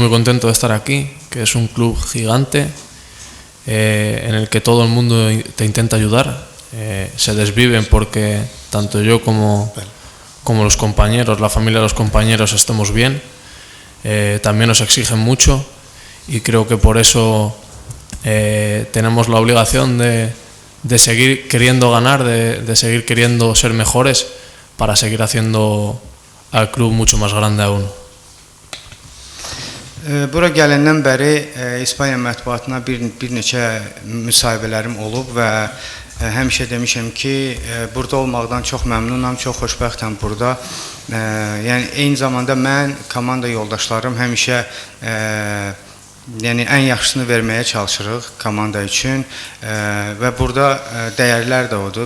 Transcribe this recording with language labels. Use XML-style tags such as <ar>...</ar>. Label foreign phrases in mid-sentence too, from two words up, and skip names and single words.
<es>muy contento de estar aquí, que es un club gigante en el que todo el mundo te intenta ayudar, se desviven porque tanto yo como los compañeros, la familia de los compañeros estemos bien, también nos exigen mucho y creo que por eso tenemos la obligación de seguir queriendo ganar, de seguir queriendo ser mejores para seguir haciendo al club mucho más grande aún.</es> <az>Bura gələndən bəri İspaniya mətbuatına bir neçə müsahibələrim olub və həmişə demişəm ki, burada olmaqdan çox məmnunam, çox xoşbəxtəm burada. Yəni eyni zamanda mən, komanda yoldaşlarım həmişə yəni ən yaxşısını verməyə çalışırıq komanda üçün və burada dəyərlər də odur.</az>